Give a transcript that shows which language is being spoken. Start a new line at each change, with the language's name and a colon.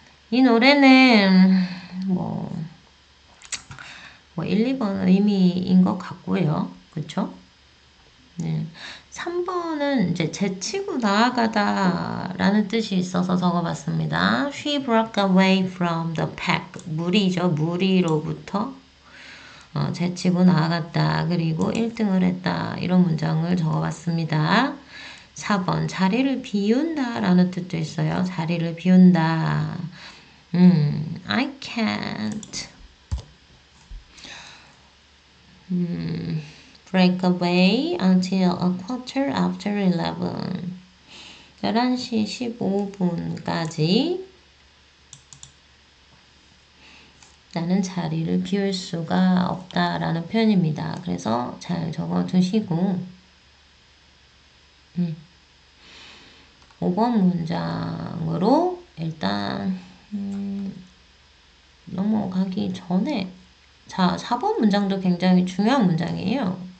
Korean: 이 노래는 뭐 1, 2번 의미인 것 같고요. 그쵸? 네. 3번은 이제 제치고 나아가다 라는 뜻이 있어서 적어봤습니다.
English: She broke away from the pack.
Korean: 무리죠. 무리로부터 제치고 나아갔다. 그리고 1등을 했다. 이런 문장을 적어봤습니다. 4번 자리를 비운다 라는 뜻도 있어요. 자리를 비운다.
English: I can't break away until a quarter after 11.
Korean: 11시 15분까지 나는 자리를 비울 수가 없다라는 표현입니다. 그래서 잘 적어 두시고 5번 문장으로 일단 넘어가기 전에 자, 4번 문장도 굉장히 중요한 문장이에요.